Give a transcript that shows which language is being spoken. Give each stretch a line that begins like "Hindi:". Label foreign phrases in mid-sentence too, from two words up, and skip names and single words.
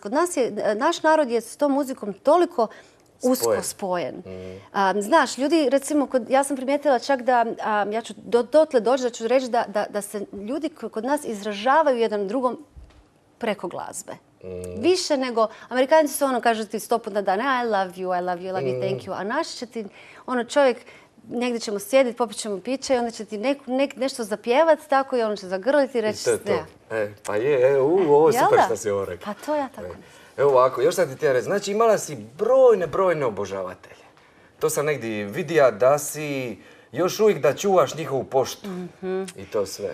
Croatian: Naš narod je s tom muzikom toliko usko spojen. Znaš, ljudi, recimo, ja sam primijetila čak da, ja ću dotle doći da ću reći da se ljudi kod nas izražavaju jedan drugom preko glazbe. Više nego, Amerikanci su ono, kažu ti 100 puta na dan,
English: I love you, thank you,
Croatian: a naš će ti, ono, čovjek, negdje ćemo sjediti, popit ćemo piće i onda će ti nešto zapjevat tako i ono će zagrliti i reći... I to je to. Pa je, ovo je super što si ovo rekao. Pa to ja tako. Evo ovako, još sad ti htjela reći, znači imala si brojne obožavatelje. To sam negdje vidija da si još uvijek da čuvaš njihovu poštu i to sve.